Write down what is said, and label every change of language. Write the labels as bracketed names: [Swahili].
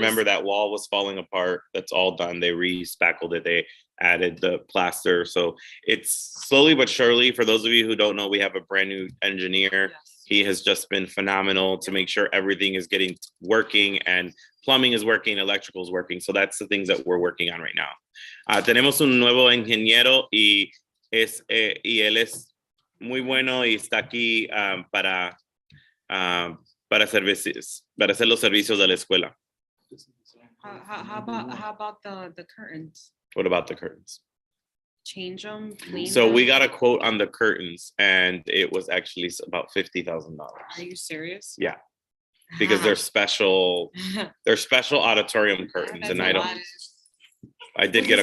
[English] remember that wall was falling apart. That's all done. They re-spackled it. They added the plaster. So it's slowly but surely. For those of you who don't know, we have a brand new engineer. Yes. He has just been phenomenal to make sure everything is getting working and plumbing is working, electrical is working. So that's the things that we're working on right now. [Spanish] Tenemos un nuevo ingeniero y él es muy bueno y está aquí para hacer los servicios de la escuela. [English] How about the curtains? What about the curtains? change them, clean So we them? got a quote on the curtains and it was actually about $50,000. Are you serious? Yeah, because they're special auditorium curtains and I did get a